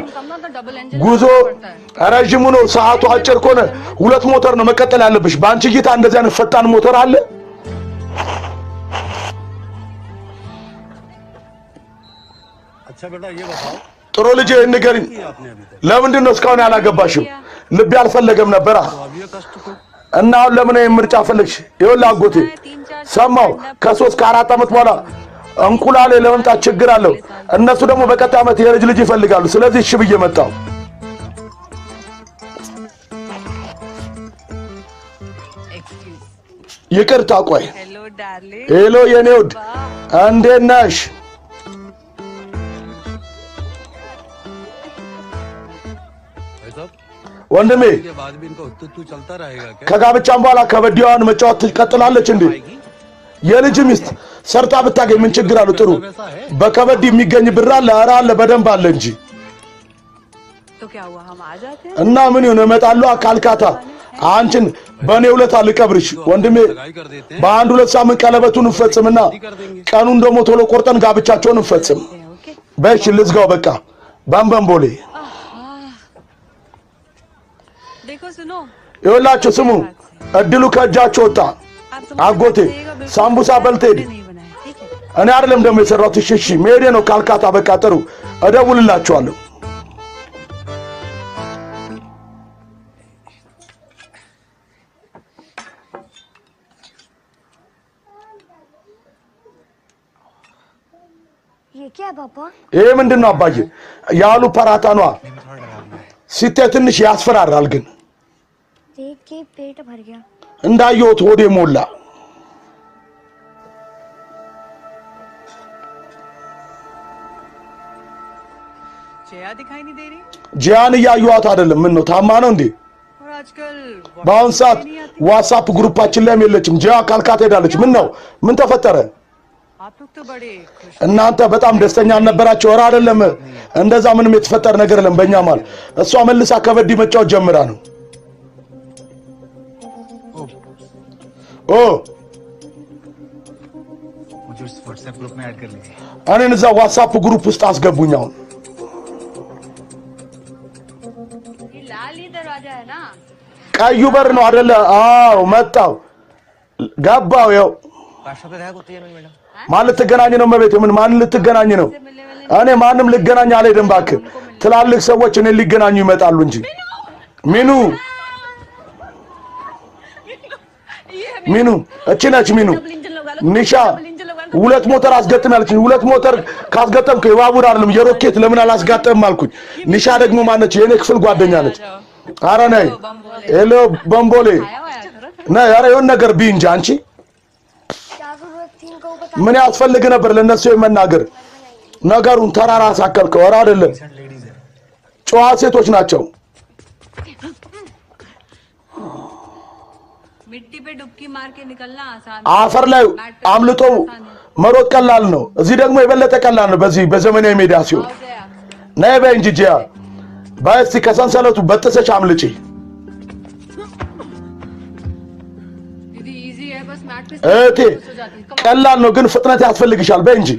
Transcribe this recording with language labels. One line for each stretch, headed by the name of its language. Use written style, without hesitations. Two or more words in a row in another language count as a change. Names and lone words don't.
Hindi: कम ना तो डबल इंजन
Amharic: ጉዞ ረጅሙ ነው ሰዓቱ አጭር ከሆነ ሁለት ሞተር ነው መቀጠል ያለብሽ ባንቺ ጌታ እንደዚህ አይነት ፈጣን ሞተር አለ
Hindi: अच्छा बेटा ये बताओ
Amharic: ጥሩ ልጅ ንገሪኝ ለምንድን ነው እስካሁን ያላገባሽው ልብ ያልፈለገም ነበር
Hindi: अब ये कष्ट को
Amharic: እና አሁን ለምን ምርጫ ፈለግሽ ይኸውልህ አጎቴ ሰማው ከ3 ከ4 ዓመት በኋላ እንቁላሌ ለመምጣት ችግር አለው እነሱ ደግሞ በቀጣይ ዓመት የልጅ ልጅ ይፈልጋሉ ስለዚህ እሺ ብዬ መጣው
Hindi: एक्सक्यूज
Amharic: ይቅርታ ቆይ
English: hello darling
Amharic: ሄሎ የኔ ውድ እንዴት ነሽ
Hindi: भाई साहब
Amharic: ወንድሜ
Hindi: के बाद भी इनका उत्तु चलता रहेगा क्या
Amharic: ከጋብቻም በኋላ ከበዲዋን መጫወት ትቀጥላለች እንዴ የልጅ ሚስት ሰርታ ብታገኝ ምን ችግር አለው ጥሩ በከበዲ የሚገኝ ብር አለ ኧረ አለ በደንብ አለ እንጂ
Hindi: तो क्या हुआ हम आ जाते हैं
Amharic: እና ምን ይሁን እመጣለሁ ካልካታ አንቺን በእኔ ውለታ ልቀብርሽ ወንድሜ
Hindi: लगाई कर देते हैं
Amharic: በአንድ ሁለት ሳምንት ቀለበቱን እንፈጽምና ቀኑን ደግሞ ቶሎ ቆርጠን ጋብቻቸውን እንፈጽም
Hindi: ओके
Amharic: በእሺ ልዝጋው በቃ ባምባምቦሌ
Hindi: देखो सुनो
Amharic: ይኸውላችሁ ስሙ እድሉ ከእጃቸው ወጣ
Hindi: आप
Amharic: አጎቴ ሳምቡሳ በልቴ ሄድ
Hindi: नहीं बनाए ठीक है
Amharic: እኔ አይደለም ደግሞ የሰራሁት እሺ መሄዴ ነው ካልካታ በቃ ጥሩ እደውልላችኋለሁ
Hindi: ये क्या है पापा
Amharic: ይሄ ምንድነው አባዬ ያሉ ፓራታኗ ሲታይ ትንሽ ያስፈራራል ግን
Hindi: देख के पेट भर गया
Amharic: እንዳየሁት ሆዴ ሞላ
Hindi: जया दिखाई नहीं दे रही
Amharic: ጂያን እያየኋት አይደለም ምን ነው ታማ ነው እንዴ
Hindi: और आजकल
Amharic: በአሁን ሰዓት ዋትስአፕ ግሩፓችን ላይም የለችም ጂያ ካልካት ሄዳለች ምን ነው ምን ተፈጠረ
Hindi: आप लोग तो बड़े खुश
Amharic: እናንተ በጣም ደስተኛ አልነበራችሁ ኧረ አይደለም እንደዛ ምንም የተፈጠረ ነገር የለም በእኛ ማለት እሷ መልሳ ከበዲ መጫወት ጀምራ ነው ኦ
Hindi: मुझे उस
English: WhatsApp group
Hindi: में ऐड कर लीजिए
Amharic: እኔን እዛ
English: WhatsApp group
Amharic: ውስጥ አስገቡኝ አሁን
Hindi: ये लाल ही दरवाजा है ना
Amharic: ቀዩ በር ነው አይደለ አዎ መጣው ገባው ያው
Hindi: पाँच सौ का देखा कुत्ते मैडम
Amharic: ማን ልትገናኝ ነው መቤት ምን ማን ልትገናኝ ነው እኔ ማንም ልገናኝ አልሄድም እባክህ ትላልቅ ሰዎች እኔን ሊገናኙ ይመጣሉ እንጂ ሚኑ ሚኑ እቺ ነች ሚኑ ኒሻ ሁለት ሞተር አስገጥም ያለችኝ ሁለት ሞተር ካስገጠምኩ የባቡር አይደለም የሮኬት ለምን አላስጋጠምም አልኩኝ ኒሻ ደግሞ ማነች የኔ ክፍል ጓደኛ ነች ኧረ ነይ ሄሎ በምቦሌ ነይ ኧረ የሆነ ነገር ቢ እንጂ አንቺ
Hindi: क्या जरूरत थी इनको बता
Amharic: ምን ያስፈልግ ነበር ለነሱ የመናገር ነገሩን ተራራ ሳከልከው ኧረ አይደለም ጨዋ ሴቶች ናቸው
Hindi: मिट्टी पे डुबकी मार के निकलना आसान
Amharic: አፈር ላይ አምልጦ መሮጥ ቀላል ነው እዚህ ደግሞ የበለጠ ቀላል ነው በዚህ በዘመናዊ ሜዳ ሲሆን
Hindi: जया
Amharic: ነይ በይ እንጂ ጂያ በይ እስቲ ከሰንሰለቱ በጥሰሽ አምልጪ
Hindi: दीदी इजी है बस मैट पे
Amharic: እቴ ቀላል ነው ግን ፍጥነት ያስፈልግሻል በይ እንጂ